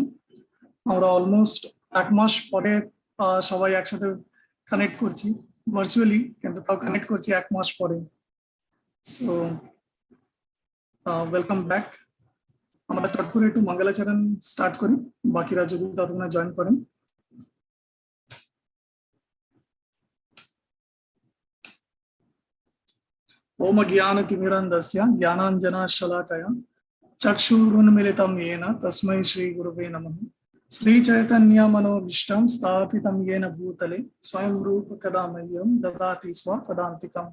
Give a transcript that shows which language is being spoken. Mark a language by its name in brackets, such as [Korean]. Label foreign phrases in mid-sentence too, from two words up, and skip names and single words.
[Bangla] আমরা অলমোস্ট এক মাস পরে সবাই একসাথে কানেক্ট করছি ভার্চুয়ালি, কিন্তু তাও কানেক্ট করছি এক মাস পরে। [English] so welcome back. [Bangla] আমরা চট করে একটু মঙ্গলাচরণ স্টার্ট করি, বাকিরা যদি ততক্ষণে জয়েন করেন। [Sanskrit] ओम ज्ञानतिमिरन्धस्य ज्ञानाञ्जनशलाकया चक्षुरुन्मिलितं येन तस्मै श्रीगुरुवे नमः। श्रीचैतन्यमनोभीष्टं स्थापितं येन भूतले स्वयं रूप कदा मह्यं ददाति स्वपदान्तिकम्।